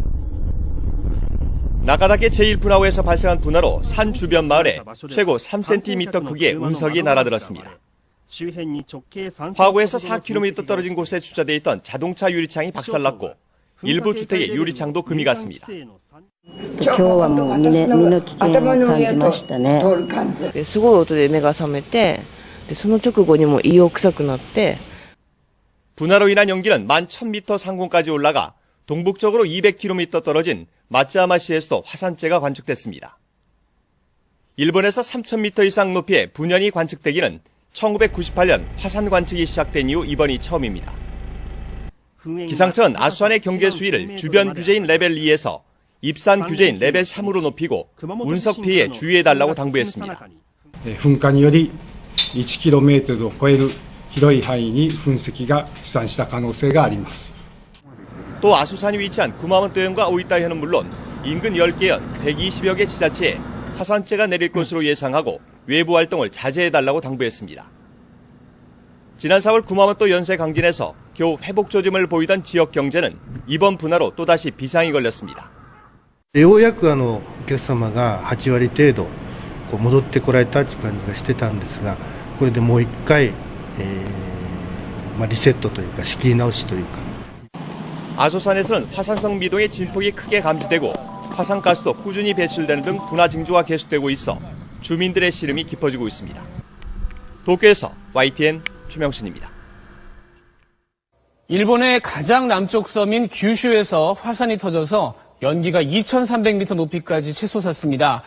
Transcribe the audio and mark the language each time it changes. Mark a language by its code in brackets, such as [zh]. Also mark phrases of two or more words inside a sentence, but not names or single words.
[ko] 나가다케 제1분화구에서 발생한 분화로 산 주변 마을에 최고 3cm 크기의 운석이 날아들었습니다. 화구에서 4km 떨어진 곳에 주차되어 있던 자동차 유리창이 박살났고 일부 주택의 유리창도 금이 갔습니다. [ja] 今日はもう身の危険を感じましたね。すごい音で目が覚めて、その直後にも胃を臭くなって。 [ko] 분화로 인한 연기는 11,000m 상공까지 올라가 동북쪽으로 200km 떨어진 마츠야마시에서도 화산재가 관측됐습니다. 일본에서 3,000m 이상 높이의 분연이 관측되기는 1998년 화산 관측이 시작된 이후 이번이 처음입니다. 기상청은 아소산의 경계 수위를 주변 규제인 레벨 2에서 입산 규제인 레벨 3으로 높이고 운석 피해에 주의해달라고 당부했습니다. [ja] 噴火により 1km を超える広い範囲に噴石が飛散した可能性があります。 [ko] 또 아소산이 위치한 구마모토현과 오이타현은 물론 인근 10개 현 120여 개 지자체에 화산재가 내릴 것으로 예상하고 외부 활동을 자제해달라고 당부했습니다. 지난 4월 구마모토 연쇄 강진에서 겨우 회복 조짐을 보이던 지역 경제는 이번 분화로 또다시 비상이 걸렸습니다. [ja] ようやくお客様が8割程度戻ってこられたという感じがしてたんですが、これでもう一回、リセットというか仕切り直しというか。 [ko] 아소산에서는 화산성 미동의 진폭이 크게 감지되고 화산가스도 꾸준히 배출되는 등 분화 징조가 계속되고 있어 주민들의 시름이 깊어지고 있습니다. 도쿄에서 YTN 최명신입니다. 일본의 가장 남쪽 섬인 규슈에서 화산이 터져서 연기가 2,300m 높이까지 치솟았습니다.